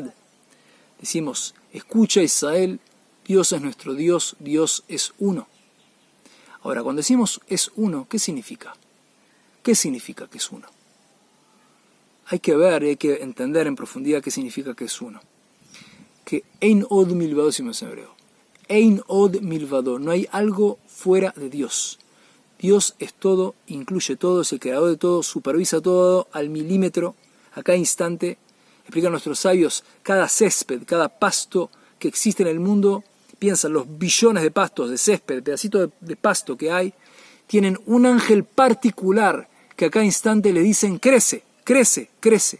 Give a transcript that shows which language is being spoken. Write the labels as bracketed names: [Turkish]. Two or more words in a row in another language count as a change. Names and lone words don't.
[Spanish] Decimos, escucha Israel, Dios es nuestro Dios, Dios es uno. Ahora, cuando decimos es uno, ¿qué significa? ¿Qué significa que es uno? Hay que ver y hay que entender en profundidad qué significa que es uno. [Hebrew] Que אין עוד מלבדו, [Spanish] decimos en hebreo. [Hebrew] אין עוד מלבדו, [Spanish] no hay algo fuera de Dios. Dios es todo, incluye todo, es el creador de todo, supervisa todo al milímetro, a cada instante. Explican nuestros sabios, cada césped, cada pasto que existe en el mundo, piensan los billones de pastos, de césped, pedacitos de pasto que hay, tienen un ángel particular que a cada instante le dicen crece, crece, crece.